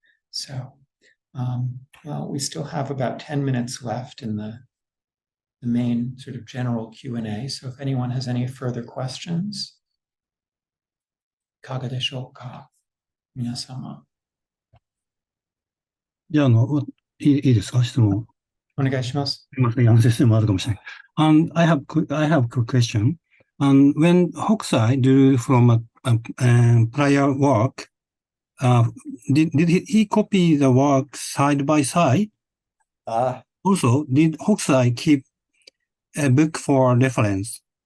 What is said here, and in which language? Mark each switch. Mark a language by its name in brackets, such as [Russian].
[English] So. Well, we still have about 10 minutes left in the the main sort of general Q&A. So if anyone has any further questions, [Japanese] いかがでしょうか、皆様。じゃあ、いいですか、質問。お願いします。すみません、先生もあるかもしれない。 [English] I have a quick question. When Hokusai drew from a prior work, did he copy the work side by side? Also, did Hokusai keep a book for reference?